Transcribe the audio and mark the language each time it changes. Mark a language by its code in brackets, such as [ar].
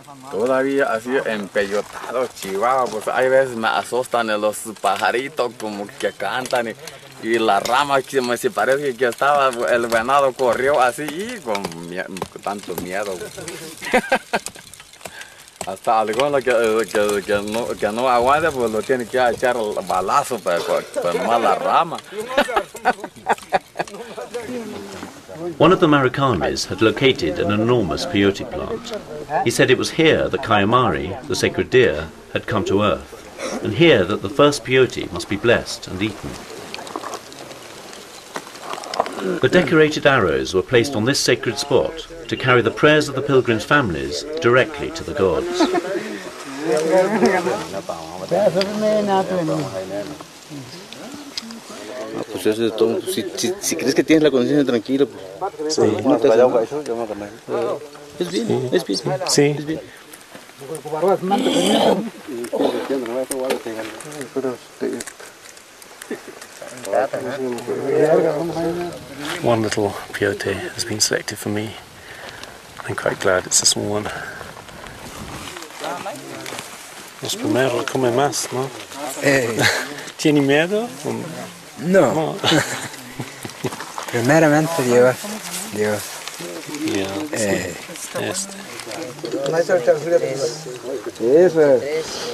[es] Todavía así empeyotado, Chihuahua, pues hay veces me asustan los pajaritos como que cantan y la rama que me se parece que estaba, el venado corrió así y con tanto miedo. Hasta alguno que no aguante, pues lo tiene que echar el balazo para tomar la rama. [en] One of the Marikamis had located an enormous peyote plant. He said it was here that Kayamari, the sacred deer, had come to earth, and here that the first peyote must be blessed and eaten. The decorated arrows were placed on this sacred spot to carry the prayers of the pilgrims' families directly to the gods. [es] Pues eso es todo. Si crees que tienes la conciencia tranquila, pues sí. No te es bien, es bien. Sí. Es bien. [en] One little peyote has been selected for me. I'm quite glad it's a small one. [es] Los primeros comen más, ¿no? ¿Tiene miedo? No. Primeramente Dios. Dios. Este. Eso es.